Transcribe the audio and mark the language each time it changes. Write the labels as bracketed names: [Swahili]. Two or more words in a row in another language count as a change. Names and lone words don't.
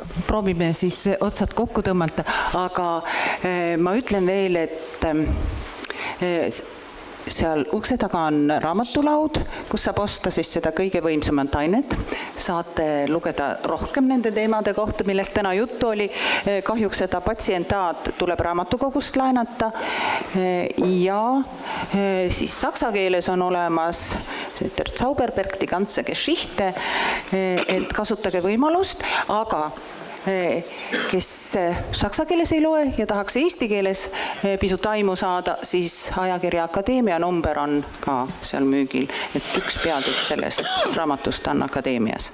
[Estonian] Proovime siis otsad kokku tõmmata, aga ma ütlen veel, et seal ukse taga on raamatulaud, kus saab osta siis seda kõige võimsamat ainet. Saate lugeda rohkem nende teemade kohta, millest täna juttu oli. Kahjuks seda patsientaat tuleb raamatukogust laenata ja siis saksa keeles on olemas der Zauberberg, [German] die ganze Geschichte, [Estonian] et kasutage võimalust, aga kes saksa keeles ei loe ja tahaks eesti keeles pisut aimu saada, siis ajakirja Akadeemia number on ka seal müügil, et üks peatükk sellest raamatust on Akadeemias.